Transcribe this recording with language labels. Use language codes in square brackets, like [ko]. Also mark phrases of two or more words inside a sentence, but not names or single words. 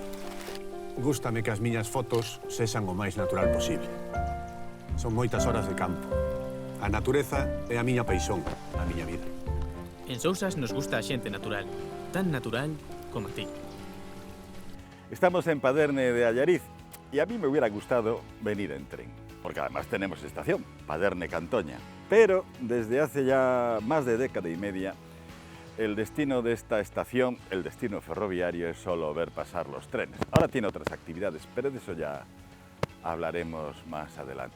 [gl] Gústame que as miñas fotos sexan o máis natural posible. Son moitas horas de campo. A natureza é a miña paixón, a miña vida. En Sousas [es] nos gusta [gl] a xente natural, tan natural como a ti. [es] Estamos en Paderne de Allariz y a mí me hubiera gustado venir en tren, porque además tenemos estación, Paderne-Cantoña. Pero desde hace ya más de década y media, el destino de esta estación, el destino ferroviario, es solo ver pasar los trenes. Ahora tiene otras actividades, pero de eso ya hablaremos más adelante.